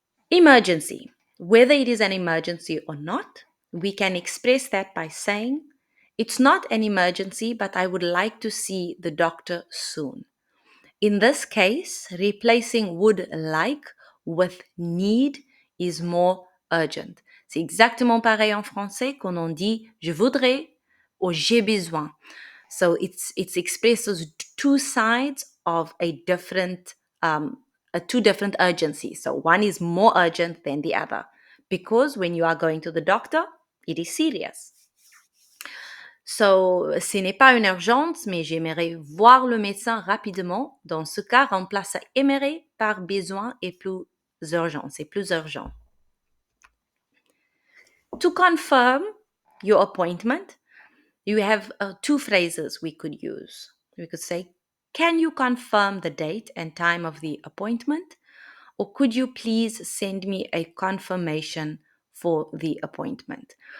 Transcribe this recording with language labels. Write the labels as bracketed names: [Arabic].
[English] Emergency. Whether it is an emergency or not, we can express that by saying, it's not an emergency, but I would like to see the doctor soon. In this case, replacing would like with need is more urgent. [French] C'est exactement pareil en français quand on dit je voudrais ou j'ai besoin. [English] So it expresses two sides of two different urgencies. So one is more urgent than the other because when you are going to the doctor, it is serious. [French] So, ce n'est pas une urgence, mais j'aimerais voir le médecin rapidement. Dans ce cas, remplace aimerait par besoin et plus urgent. C'est plus urgent. [English] To confirm your appointment, you have two phrases we could use. We could say, can you confirm the date and time of the appointment? Or could you please send me a confirmation for the appointment?